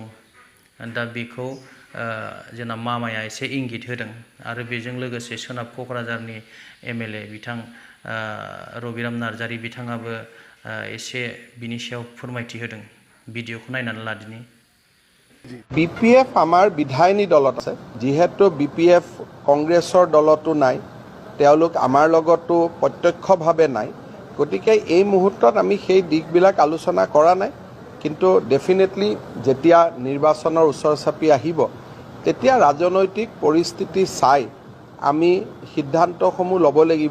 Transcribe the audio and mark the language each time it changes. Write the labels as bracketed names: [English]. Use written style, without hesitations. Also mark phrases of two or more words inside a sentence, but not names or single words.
[Bodo] दा बेखौ जोंना मामाया एसे इंगित होदों आरो बेजों लोगोसे सोनाब क'क्राझारनि MLA बिथां रबिराम नार्जारी बिथाङाबो एसे बिनि सायाव फोरमायथि होदों। भिडिअखौ नायनानै लादिनि। [Assamese] BPF আমাৰ বিধায়িনী দলত আছে, যিহেতু BPF কংগ্ৰেছৰ দলতো নাই, তেওঁলোক আমাৰ লগতো প্ৰত্যক্ষভাৱে নাই। গতিকে এই মুহূৰ্তত আমি সেই দিশবিলাক আলোচনা কৰা নাই, কিন্তু ডেফিনেটলি যেতিয়া নিৰ্বাচনৰ ওচৰ চাপি আহিব তেতিয়া ৰাজনৈতিক পৰিস্থিতি চাই আমি সিদ্ধান্তসমূহ ল'ব লাগিব।